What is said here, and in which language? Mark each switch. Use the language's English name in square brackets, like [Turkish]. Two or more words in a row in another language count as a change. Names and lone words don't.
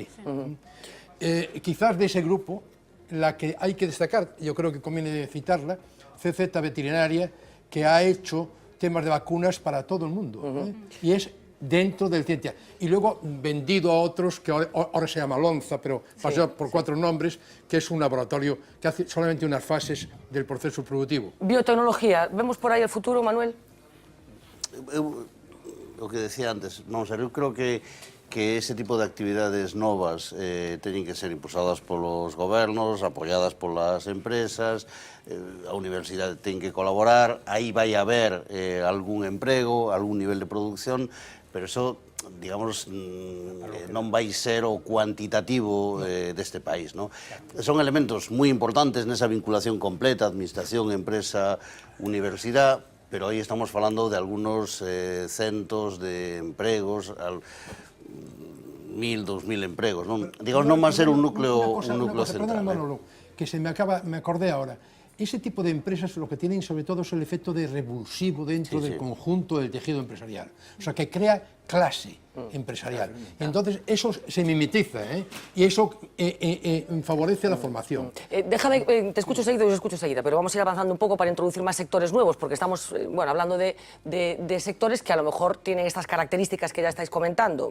[Spanish] Quizás de ese grupo, la que hay que destacar, yo creo que conviene citarla, CZ Veterinaria, que ha hecho temas de vacunas para todo el mundo, y es dentro del Celtia. Y luego vendido a otros, que ahora se llama Lonza, pero pasó por 4 nombres, que es un laboratorio que hace solamente unas fases del proceso productivo. Biotecnología, ¿vemos por aí el futuro, Manuel? [Galician] O que decía antes, [Spanish] vamos a ver, [Galician] eu creo que ese tipo de actividades novas teñen que ser impulsadas polos gobernos, apoyadas polas empresas, a universidade ten que colaborar, aí vai haber algún emprego, algún nivel de producción, pero eso, digamos, non vai ser o cuantitativo deste país, ¿no? Son elementos moi importantes nesa vinculación completa, administración, empresa, universidade, pero aí estamos falando de algunos centos de empregos, 1.000, 2.000 empregos, non? [Spanish] Digamos, non va a ser un núcleo central. Manolo, que me acordé ahora. Ese tipo de empresas lo que tienen sobre todo es el efecto de revulsivo dentro del conjunto del tejido empresarial. O sea, que crea clase empresarial. Entonces, eso se mimetiza, y eso favorece la formación. Déjame, te escucho seguido y os escucho seguida, pero vamos a ir avanzando un poco para introducir más sectores nuevos, porque estamos hablando de sectores que a lo mejor tienen estas características que ya estáis comentando.